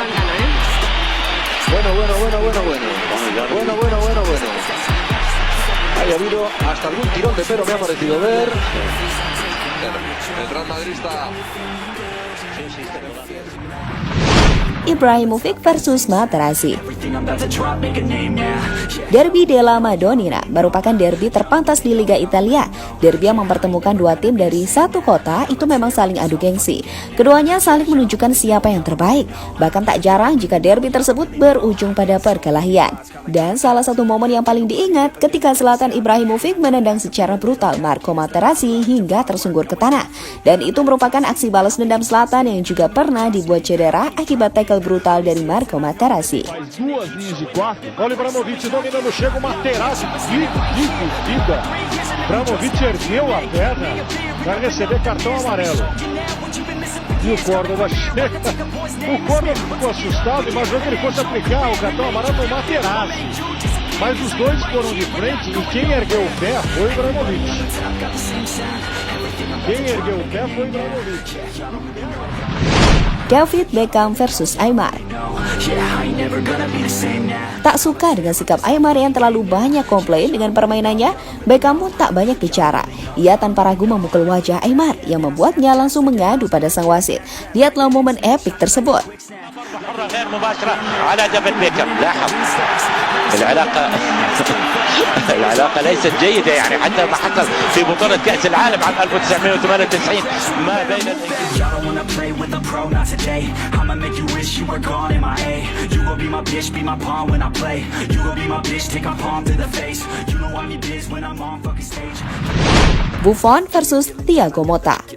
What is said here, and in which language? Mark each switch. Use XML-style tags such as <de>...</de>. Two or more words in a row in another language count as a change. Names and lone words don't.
<es>Bueno. Ahí ha habido hasta algún tirón de pelo, me ha parecido ver. El Real Madrid está...</es> <id>Ibrahimovic versus Materazzi. Derby della Madonnina merupakan derby terpantas di Liga Italia. Derby yang mempertemukan dua tim dari satu kota itu memang saling adu gengsi. Keduanya saling menunjukkan siapa yang terbaik. Bahkan tak jarang jika derby tersebut berujung pada perkelahian. Dan salah satu momen yang paling diingat ketika Zlatan Ibrahimovic menendang secara brutal Marco Materazzi hingga tersungkur ke tanah. Dan itu merupakan aksi balas dendam Zlatan yang juga pernah dibuat cedera akibat tackle brutal dari Marco Materazzi.</id> <pt>Faz duas linhas de quatro. Olha o Ibrahimovic dominando, chega o Materazzi. Que Ibrahimovic ergueu a perna para receber cartão amarelo. E o Córdoba chega. O Córdoba ficou assustado, imaginou que ele fosse aplicar o cartão amarelo no Materazzi. Mas os dois foram de frente e quem ergueu o pé foi o Ibrahimovic.</pt> <id>David Beckham versus Aymar. Tak suka dengan sikap Aymar yang terlalu banyak komplain dengan permainannya, Beckham pun tak banyak bicara. Ia tanpa ragu memukul wajah Aymar yang membuatnya langsung mengadu pada sang wasit. Lihatlah momen epik tersebut.</id> <ar>العلاقة ليست جيدة يعني حتى ما حصل في بطولة كأس العالم عام 1998 ما بين</ar> <id>Buffon versus Thiago Motta.</id>